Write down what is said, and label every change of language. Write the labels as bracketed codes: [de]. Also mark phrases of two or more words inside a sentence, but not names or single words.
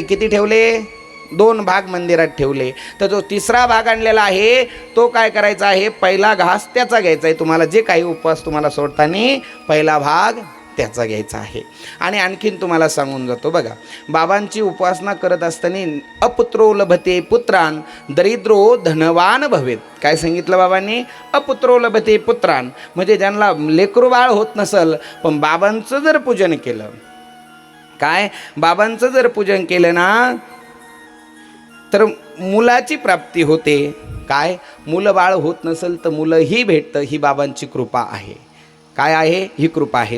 [mr] किती ठेवले? 2 भाग मंदिरात ठेवले. तर जो 3रा भाग आणलेला आहे तो काय करायचा आहे? पहिला घास त्याचा घ्यायचा आहे. तुम्हाला जे काही उपवास तुम्हाला सोडताना पहिला भाग त्याचा घ्यायचा आहे. आणि आणखीन तुम्हाला सांगून जातो बघा, बाबांची उपासना करत असताना [sa] अपुत्रो लभते पुत्रान दरिद्रो धनवान भवेत. [mr] काय सांगितलं बाबांनी? [sa] अपुत्रो लभते पुत्रान, [mr] म्हणजे ज्यांना लेकरू बाळ होत नसल पण बाबांचं जर पूजन केलं, काय बाबांचं जर पूजन केलं ना तर मुलाची प्राप्ती होते. काय मुलं बाळ होत नसेल तर मुलंही भेटतं. ही बाबांची कृपा आहे. काय आहे? ही कृपा आहे.